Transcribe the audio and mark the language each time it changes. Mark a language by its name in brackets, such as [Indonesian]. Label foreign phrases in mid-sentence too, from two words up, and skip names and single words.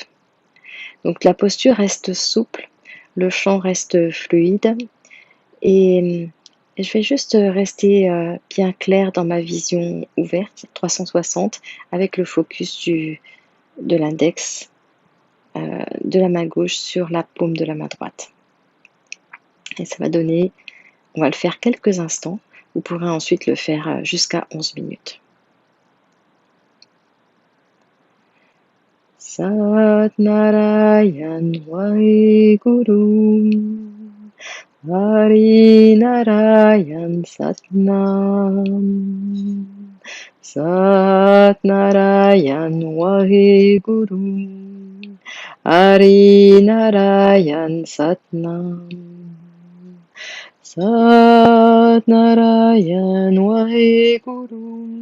[French] Donc la posture reste souple, le chant reste fluide et je vais juste rester bien clair dans ma vision ouverte, 360, avec le focus de l'index de la main gauche sur la paume de la main droite. Et ça va donner, on va le faire quelques instants, vous pourrez ensuite le faire jusqu'à 11 minutes. [Punjabi] ਸਤਿ ਨਾਰਾਇਣ ਵਾਹੇ ਗੁਰੂ ਹਰਿ ਨਾਰਾਇਣ ਸਤਿਨਾਮ ਸਤਿ ਨਾਰਾਇਣ ਵਾਹੇ ਗੁਰੂ ਹਰਿ ਨਾਰਾਇਣ ਸਤਿਨਾਮ ਸਤਿ ਨਾਰਾਇਣ ਵਾਹੇ ਗੁਰੂ